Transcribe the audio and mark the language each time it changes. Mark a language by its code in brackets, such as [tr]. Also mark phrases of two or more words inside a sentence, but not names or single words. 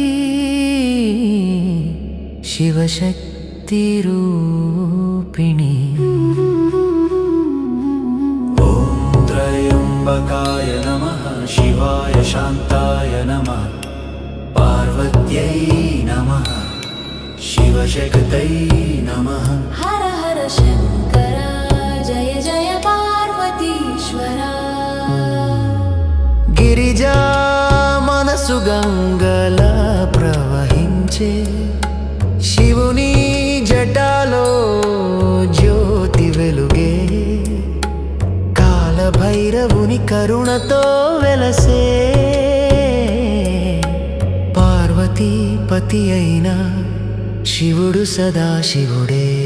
[sa] शिवशक्तिरूपिणी ॐ त्र्यम्बकाय नमः शिवाय शान्ताय नमः पार्वत्यै नमः शिवशक्त्यै नमः हर हर शंकर जय जय पार्वतीश्वरा [te] గిరిజా మనసు గంగల ప్రవహించే శివుని జటాలో జ్యోతి వెలుగే కాలభైరవుని కరుణతో వెలసే పార్వతీపతి అయిన శివుడు సదాశివుడే